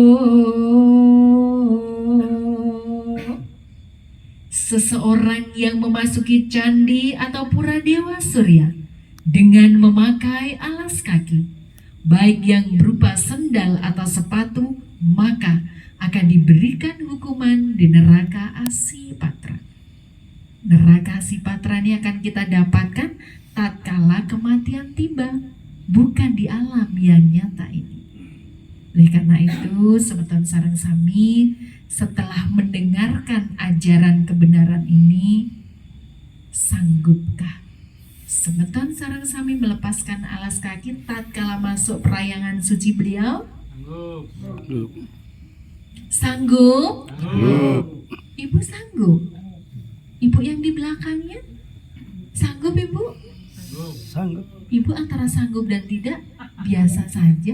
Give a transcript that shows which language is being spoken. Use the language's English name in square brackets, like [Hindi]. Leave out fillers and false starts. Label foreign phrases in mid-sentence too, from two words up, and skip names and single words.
[Indonesian] Seseorang yang memasuki candi atau pura Dewa Surya dengan memakai alas kaki, baik yang berupa sendal atau sepatu, maka akan diberikan hukuman di neraka Asipatra. Neraka Asipatra ini akan kita dapatkan tatkala kematian tiba, bukan di alam yang nyata ini. Oleh karena itu, [Balinese] semeton sareng sami, [Indonesian] setelah mendengarkan ajaran kebenaran ini, sanggupkah [Balinese] semeton sareng sami [Indonesian] melepaskan alas kaki tatkala masuk perayangan suci beliau? Sanggup? Ibu sanggup? Ibu yang di belakangnya? Sanggup Ibu? Sanggup. Ibu antara sanggup dan tidak biasa saja.